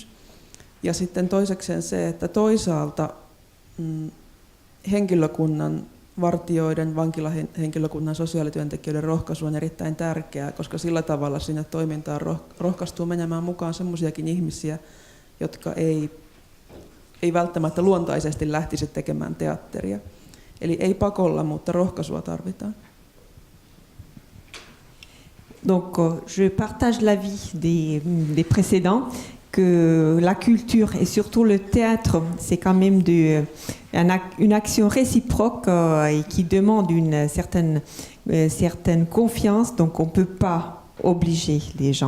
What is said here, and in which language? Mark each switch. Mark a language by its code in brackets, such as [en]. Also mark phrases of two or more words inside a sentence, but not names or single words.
[fi] Ja sitten toisekseen se, että toisaalta henkilökunnan, vartijoiden, vankilahenkilökunnan, sosiaalityöntekijöiden rohkaisu on erittäin tärkeää, koska sillä tavalla sinne toimintaan rohkaistuu menemään mukaan semmoisiakin ihmisiä, jotka ei välttämättä luontaisesti lähtisi tekemään teatteria. Eli ei pakolla, mutta rohkaisua tarvitaan. [fr] Donc, je partage l'avis des précédents, que la culture et surtout le théâtre, c'est quand même une action réciproque et qui demande une certaine confiance, donc on ne peut pas obliger les gens.